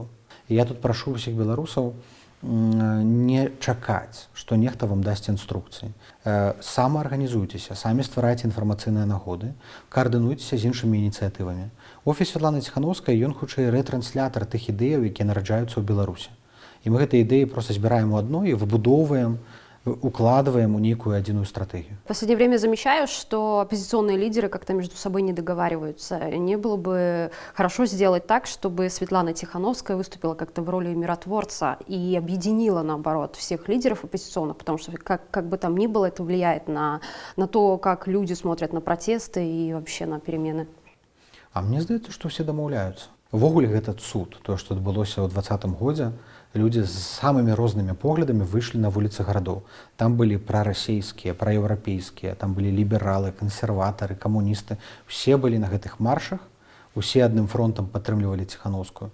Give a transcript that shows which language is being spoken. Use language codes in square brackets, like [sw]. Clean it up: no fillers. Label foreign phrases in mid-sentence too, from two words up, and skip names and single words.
[be] І я тут прашу ўсіх беларусаў не чакаць, што нехта вам дасць інструкцыі. Самаарганізуйцеся, самі стварайце інфармацыйныя нагоды, каардынуйцеся з іншымі ініцыятывамі. Офіс Святланы Ціханаўскай, ён хутчэй рэтранслятар тых ідэяў, якія нараджаюцца ў Беларусі. І мы гэтыя ідэі проста збіраем у адно і выбудоўваем, [ru] укладываем у некую единую стратегию. В последнее время замечаю, что оппозиционные лидеры как-то между собой не договариваются. Не было бы хорошо сделать так, чтобы Светлана Тихановская выступила как-то в роли миротворца и объединила, наоборот, всех лидеров оппозиционных, потому что как бы там ни было, это влияет на то, как люди смотрят на протесты и вообще на перемены. [be] А мне здаецца, што ўсе дамаўляюцца. Увогуле гэта цуд, тое, што адбылося ў 2020 годзе. Людзі з самымі рознымі поглядамі выйшлі на вуліцы гарадоў. Там былі прарасійскія, праеўрапейскія, там былі лібералы, кансерватары, камуністы. Усе былі на гэтых маршах, усе адным фронтам падтрымлівалі Ціханаўскую.